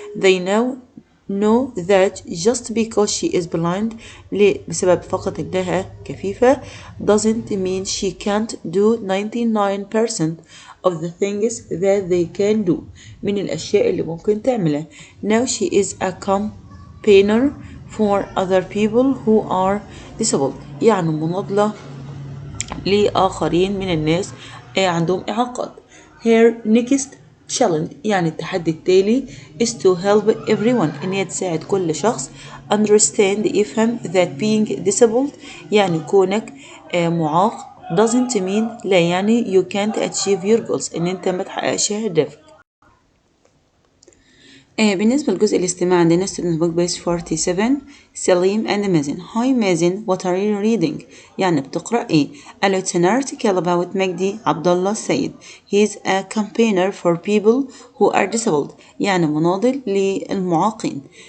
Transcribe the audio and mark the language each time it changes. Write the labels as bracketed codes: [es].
[en] they now know that just because she is blind [ar] بسبب فقط إنها كفيفة [en] doesn't mean she can't do 99% of the things that they can do [ar] من الأشياء اللي ممكن تعملها. [en] now she is a campaigner for other people who are disabled [ar] يعني مناضلة لآخرين من الناس عندهم إعاقات. [en] her next challenge [ar] يعني التحدي التالي [en] is to help everyone [ar] إن هي تساعد كل شخص [en] understand يفهم that being disabled [ar] يعني كونك معاق [en] doesn't mean لا يعني you can't achieve your goals [ar] إن أنت ما تحققش أهدافك. بالنسبة لجزء الاستماع عندنا [en] student book page 47 [ar] سليم and مازن. [en] Hi مازن what are you reading [ar] يعني بتقرأ ايه؟ قال [en] it's an article about مجدي عبد الله السيد. He's a campaigner for people who are disabled [ar] يعني مناضل للمعاقين.